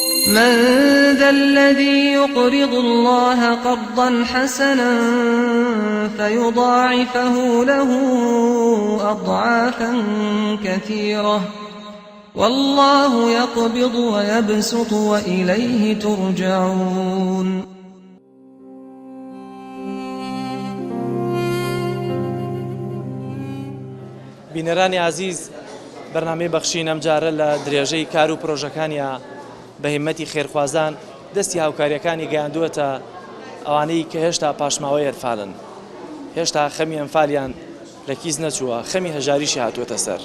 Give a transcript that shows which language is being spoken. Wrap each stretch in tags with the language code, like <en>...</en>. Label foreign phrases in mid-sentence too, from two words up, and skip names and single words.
<ar>من ذا الذي يقرض الله قرضا حسنا فيضاعفه له أضعافا كثيرة والله يقبض ويبسط وإليه ترجعون.</ar> <ckb>بینەرانی عزیز، بەرنامەی بەخشین ئەم جارە لە درێژەی کار و پرۆژەکانیە بە هیمەتی خێرخوازان دەستی هاوکاریەکانی گەیاندووەتە ئەوانەی کە هێشتا پاشماوەی ئەرفالن، هێشتا خەمی ئەمفالیان لە کیس نەچووە، خەمی هەژاریشی هاتووەتە سەر.</ckb>